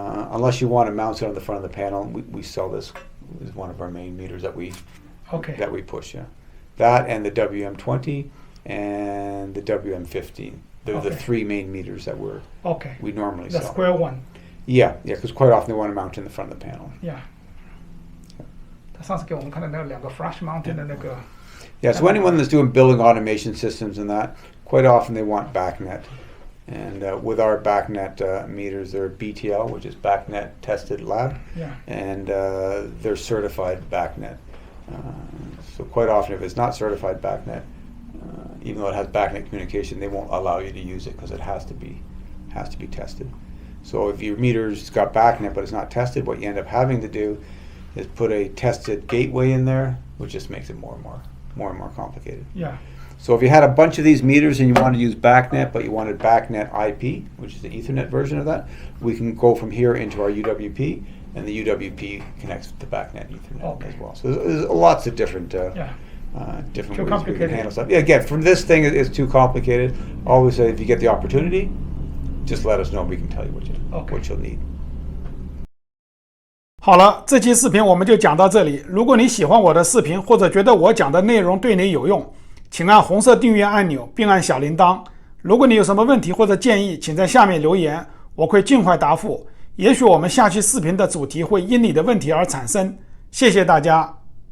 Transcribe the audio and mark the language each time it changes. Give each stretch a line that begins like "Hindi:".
English: Unless you want to mount it on the front of the panel, we sell this as one of our main meters that we push. Yeah. That and the WM20 and the WM15. They're the 3 main meters that we normally sell. The square one. Yeah, because quite often they want to mount in the front of the panel. Yeah.
Chinese: 它上次给我们看的那2个
English: flash mounted
Chinese: 的那个。
English: Yeah, so anyone that's doing building automation systems and that, quite often they want BACnet. And with our BACnet meters, they're BTL, which is BACnet Tested Lab. Yeah. And they're certified BACnet. So quite often if it's not certified BACnet, even though it has BACnet communication, they won't allow you to use it because it has to be tested. So if your meter's got BACnet but it's not tested, what you end up having to do is put a tested gateway in there, which just makes it more and more complicated. Yeah. So if you had a bunch of these meters and you wanted to use BACnet, but you wanted BACnet IP, which is the Ethernet version of that, we can go from here into our UWP, and the UWP connects to BACnet Ethernet as well. So there's lots of different different ways we can handle stuff. Yeah, again, from this thing it's too complicated. Always say if you get the opportunity, just let us know. We can tell you what you'll need.
Chinese: 好了，这期视频我们就讲到这里。如果你喜欢我的视频，或者觉得我讲的内容对你有用，请按红色订阅按钮，并按小铃铛。如果你有什么问题或者建议，请在下面留言，我会尽快答复。也许我们下期视频的主题会因你的问题而产生。谢谢大家。